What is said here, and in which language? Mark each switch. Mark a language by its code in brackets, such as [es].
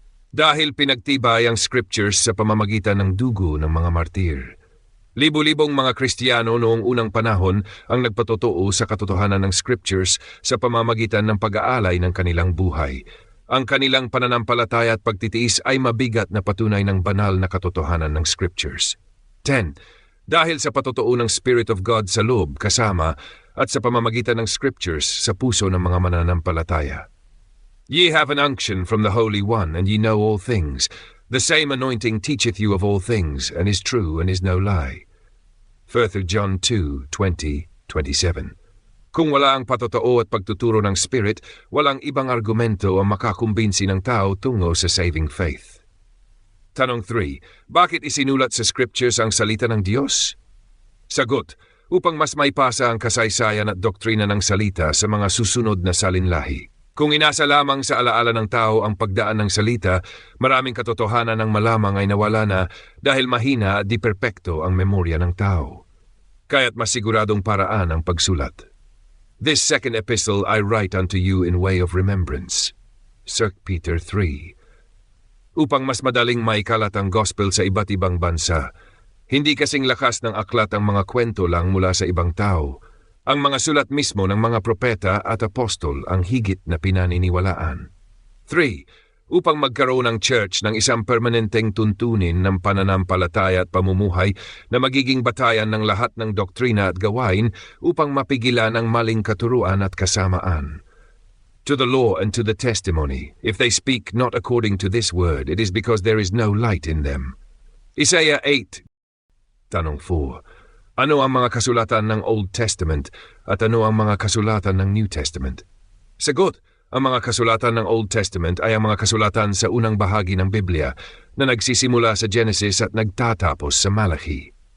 [tl] Dahil pinagtibay ang scriptures sa pamamagitan ng dugo ng mga martir, libo-libong mga Kristiyano noong unang panahon ang nagpatotoo sa katotohanan ng scriptures sa pamamagitan ng pag-aalay ng kanilang buhay. Ang kanilang pananampalataya at pagtitiis ay mabigat na patunay ng banal na katotohanan ng scriptures. 10. Dahil sa patotoo ng Spirit of God sa loob, kasama, at sa pamamagitan ng scriptures sa puso ng mga mananampalataya. [en] Ye have an unction from the Holy One, and ye know all things. The same anointing teacheth you of all things, and is true, and is no lie. 1 John 2:20-27. [tl] Kung wala ang patotoo at pagtuturo ng Spirit, walang ibang argumento ang makakumbinsi ng tao tungo sa saving faith. Tanong 3. Bakit isinulat sa Scriptures ang salita ng Diyos? Sagot. Upang mas maipasa ang kasaysayan at doktrina ng salita sa mga susunod na salinlahi. Kung inasa lamang sa alaala ng tao ang pagdaan ng salita, maraming katotohanan ng malamang ay nawala na dahil mahina at di perpekto ang memorya ng tao. Kaya't mas siguradong paraan ang pagsulat. [en] This second epistle I write unto you in way of remembrance. 2 Peter 3. [tl] Upang mas madaling maikalat ang gospel sa iba't ibang bansa, hindi kasing lakas ng aklat ang mga kwento lang mula sa ibang tao. Ang mga sulat mismo ng mga propeta at apostol ang higit na pinaniniwalaan. 3. Upang magkaroon ng church ng isang permanenteng tuntunin ng pananampalataya at pamumuhay na magiging batayan ng lahat ng doktrina at gawain upang mapigilan ang maling katuruan at kasamaan. [en] To the law and to the testimony, if they speak not according to this word, it is because there is no light in them. [tl] Isaiah 8. Tanong 4. Ano ang mga kasulatan ng Old Testament at ano ang mga kasulatan ng New Testament? Sagot. Ang mga kasulatan ng Old Testament ay ang mga kasulatan sa unang bahagi ng Biblia na nagsisimula sa Genesis at nagtatapos sa Malachi.